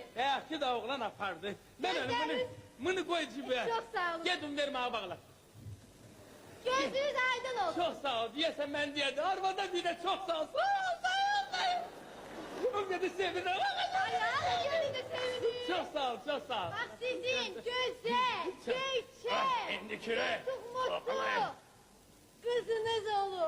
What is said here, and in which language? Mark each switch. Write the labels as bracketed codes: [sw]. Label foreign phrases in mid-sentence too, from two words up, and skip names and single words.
[az] Həyatı da oğlan apardı. Mən onu bunu qoy cibə. Çox sağ olun. Gedin verməyə bağla. Gözünüz aydın olsun. Çox sağ ol, deyəsən mən deyədim. Arvada bir də çox sağ ol. Sağ ol, sağ ol, sağ ol. Bu qədər sevinirəm. Ayağım yerində sevinir. Çox sağ ol, çox sağ ol. [tr] Bak sizin güzel, göyçək, [az] İndi kürə. [tr] mutlu kızınız olur.